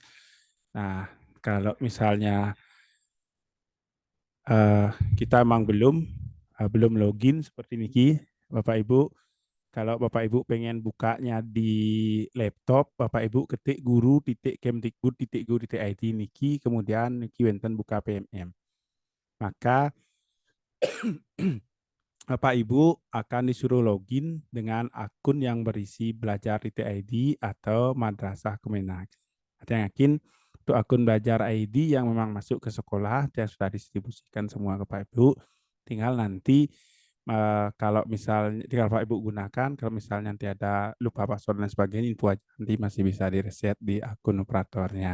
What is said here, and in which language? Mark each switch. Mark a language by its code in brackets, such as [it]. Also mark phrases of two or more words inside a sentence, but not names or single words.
[id] Nah, kalau misalnya kita emang belum login seperti Niki, Bapak Ibu, kalau Bapak Ibu pengen bukanya di laptop, Bapak Ibu ketik guru.kemdikbud.go.id Niki, kemudian [ban] Niki wenten [id] buka PMM. Maka Bapak Ibu akan disuruh login dengan akun yang berisi belajar.id atau Madrasah Kemenak. Saya yakin untuk akun belajar ID yang memang masuk ke sekolah, yang sudah distribusikan semua ke Bapak Ibu, tinggal nanti kalau misalnya Bapak Ibu gunakan, kalau misalnya nanti ada lupa password dan sebagainya, info aja, nanti masih bisa direset di akun operatornya.